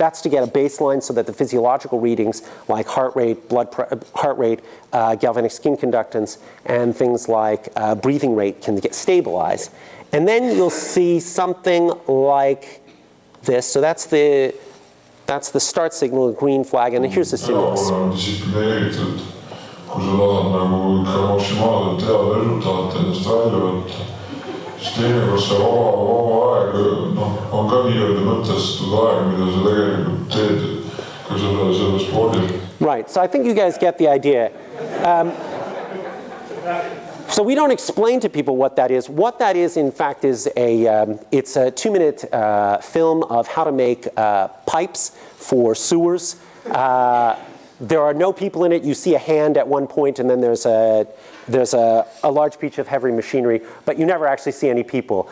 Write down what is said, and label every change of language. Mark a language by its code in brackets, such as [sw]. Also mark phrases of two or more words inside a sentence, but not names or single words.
[en] That's to get a baseline so that the physiological readings like heart rate, galvanic skin conductance, and things like breathing rate can get stabilized. And then you'll see something like this. So that's the start signal, the green flag, and here's the stimulus. [et] Kui sa tahad nagu ikka maksimaalselt head resultaat ennast välja võtta, siis teinekord see vaba aeg on ka nii-öelda mõtestatud aeg, mida sa tegelikult teed ka selle spordi. [en] Right, so I think you guys get the idea. So we don't explain to people what that is. What that is, in fact, is it's a 2-minute film of how to make pipes for sewers. There are no people in it. You see a hand at one point, and then there's a large piece of heavy machinery, but you never actually see any people.